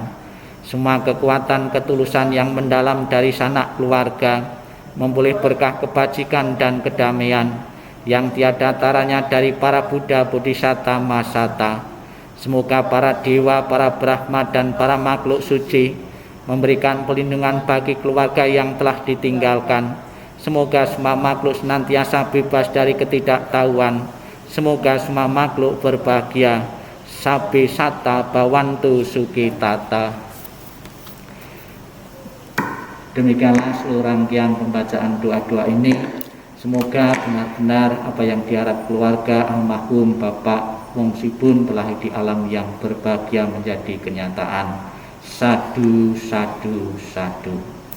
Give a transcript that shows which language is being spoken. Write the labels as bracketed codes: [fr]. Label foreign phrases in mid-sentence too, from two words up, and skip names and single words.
[id] Semua kekuatan ketulusan yang mendalam dari sanak keluarga memulih berkah kebajikan dan kedamaian yang tiada taranya dari para Buddha Bodhisatta Masata. Semoga para dewa, para Brahma dan para makhluk suci memberikan perlindungan bagi keluarga yang telah ditinggalkan. Semoga semua makhluk senantiasa bebas dari ketidaktahuan. Semoga semua makhluk berbahagia. [pi] Sabbe satta bhavantu sukhitata. [id] Demikianlah seluruh rangkaian pembacaan doa-doa ini. Semoga benar-benar apa yang diharap keluarga almarhum Bapak Wong Sing Bun berlahir di alam yang berbahagia menjadi kenyataan. [pi] Sadu, sadu, sadu.